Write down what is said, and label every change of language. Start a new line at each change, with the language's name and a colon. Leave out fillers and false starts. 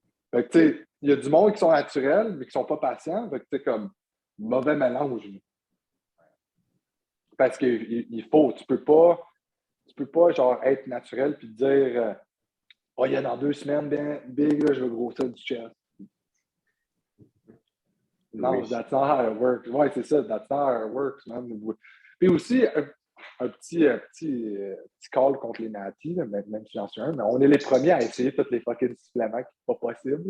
French: Fait que, tu sais, il y a du monde qui sont naturels, mais qui sont pas patients. Fait que, tu sais, comme, mauvais mélange. Parce qu'il faut, tu peux pas, genre, être naturel puis dire, oh, il y a dans 2 semaines, bien, big, là, je veux grossir du chest.
English: Non, that's not how it works.
French: Ouais, c'est ça,
English: that's not how it works, man.
French: Puis aussi, un petit call contre les natis, là, même si j'en suis un, mais on est les premiers à essayer tous les fucking suppléments qui sont pas possibles.